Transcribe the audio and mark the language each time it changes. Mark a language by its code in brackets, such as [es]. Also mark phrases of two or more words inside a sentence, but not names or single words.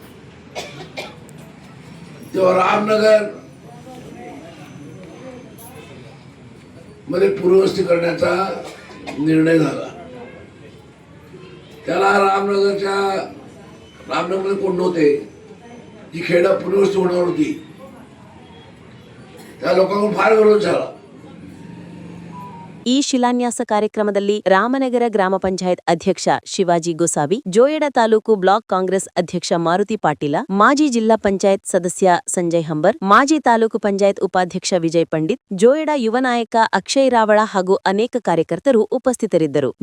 [mr] तेव्हा रामनगर मध्ये पुनर्वसती करण्याचा निर्णय झाला. त्याला रामनगरमध्ये कोण नव्हते, जी खेडा पुनर्वसती होणार होती, त्या लोकांकडून फार विरोध झाला. [kn] ಈ ಶಿಲಾನ್ಯಾಸ ಕಾರ್ಯಕ್ರಮದಲ್ಲಿ ರಾಮನಗರ ಗ್ರಾಮ ಪಂಚಾಯತ್ ಅಧ್ಯಕ್ಷ ಶಿವಾಜಿ ಗೋಸಾವಿ, ಜೋಯಿಡಾ ತಾಲೂಕು ಬ್ಲಾಕ್ ಕಾಂಗ್ರೆಸ್ ಅಧ್ಯಕ್ಷ ಮಾರುತಿ ಪಾಟೀಲ, ಮಾಜಿ ಜಿಲ್ಲಾ ಪಂಚಾಯತ್ ಸದಸ್ಯ ಸಂಜಯ್ ಹಂಬರ್, ಮಾಜಿ ತಾಲೂಕು ಪಂಚಾಯತ್ ಉಪಾಧ್ಯಕ್ಷ ವಿಜಯ್ ಪಂಡಿತ್, ಜೋಯಿಡಾ ಯುವ ನಾಯಕ ಅಕ್ಷಯ್ ರಾವಳ ಹಾಗೂ ಅನೇಕ ಕಾರ್ಯಕರ್ತರು ಉಪಸ್ಥಿತರಿದ್ದರು.